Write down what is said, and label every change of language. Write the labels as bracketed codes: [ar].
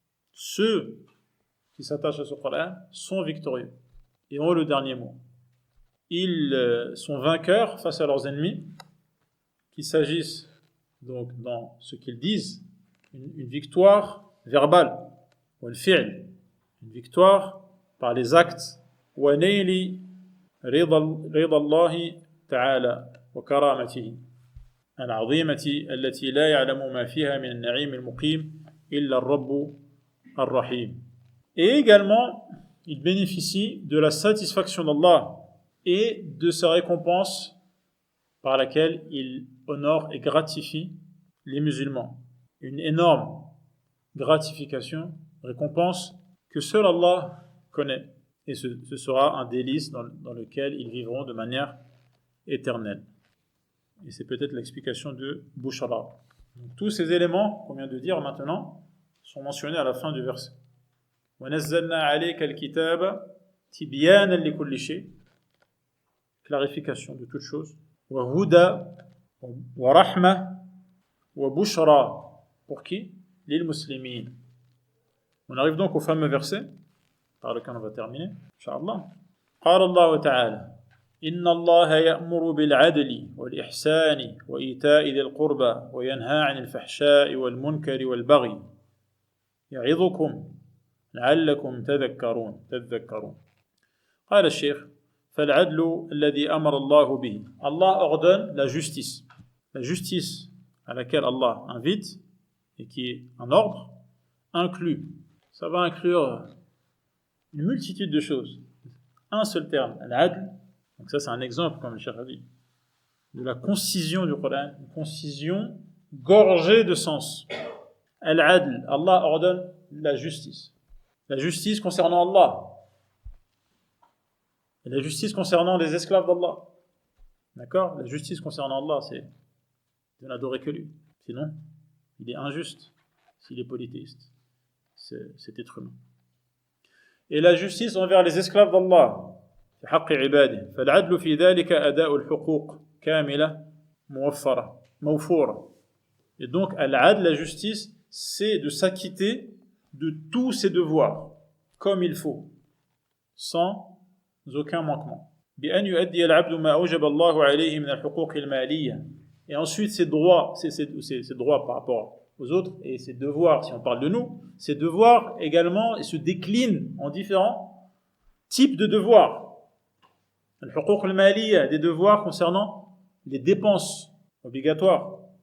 [fr] Ceux qui s'attachent à ce Coran sont victorieux et ont le dernier mot. Ils sont vainqueurs face à leurs ennemis, qu'il s'agisse donc dans ce qu'ils disent, une victoire verbale, [ar] والفعل, [fr] une victoire par les actes, [ar] ونيل رضا الله تعالى وكرامته العظيمة التي لا يعلم ما فيها من النعيم المقيم إلا الرب الرحيم. [fr] Et également, il bénéficie de la satisfaction d'Allah et de sa récompense par laquelle il honore et gratifie les musulmans. Une énorme gratification, récompense que seul Allah connaît. Et ce sera un délice dans lequel ils vivront de manière éternelle. Et c'est peut-être l'explication de Bushra. Donc, tous ces éléments qu'on vient de dire maintenant sont mentionnés à la fin du verset. [ar] وَنَزَّلْنَا عَلَيْكَ الْكِتَابَ تِبْيَانًا لِكُلِّ شَيْءٍ, [fr] clarification de toute chose. [ar] وَهُدَى وَرَحْمَةً وَبُشْرَى, [fr] pour qui? [ar] لِلْمُسْلِمِينَ. [fr] On arrive donc au fameux verset par lequel on va terminer, Inch'Allah. [ar] قال الله تعالى إن الله يأمر بالعدل والإحسان وإيتاء ذي القربى وينهى عن الفحشاء والمنكر والبغي يعظكم لعلكم تذكرون. قال الشيخ فالعدل الذي أمر الله به. [fr] Allah ordonne la justice. La justice à laquelle Allah invite et qui est un ordre inclut. Ça va inclure une multitude de choses. Un seul terme, al-adl. Donc ça c'est un exemple, comme le Cheikh a dit, de la concision du Coran, une concision gorgée de sens. Al-adl, Allah ordonne la justice. La justice concernant Allah. Et la justice concernant les esclaves d'Allah. D'accord? La justice concernant Allah, c'est de n'adorer que lui. Sinon, il est injuste s'il est polythéiste. Cet être humain. Et la justice envers les esclaves d'Allah. [ar] في حق عباده فالعدل في ذلك أداء الحقوق كاملة موفورة. [fr] Et donc, al-adl, la justice, c'est de s'acquitter de tous ses devoirs, comme il faut, sans aucun manquement. [ar] بأن يؤدي العبد ما أوجب الله عليه من الحقوق المالية. [fr] Et ensuite, ses droits par rapport aux autres, et ses devoirs, si on parle de nous, ces devoirs également se déclinent en différents types de devoirs. [ar] الحقوق المالية, [fr] des devoirs concernant les dépenses obligatoires.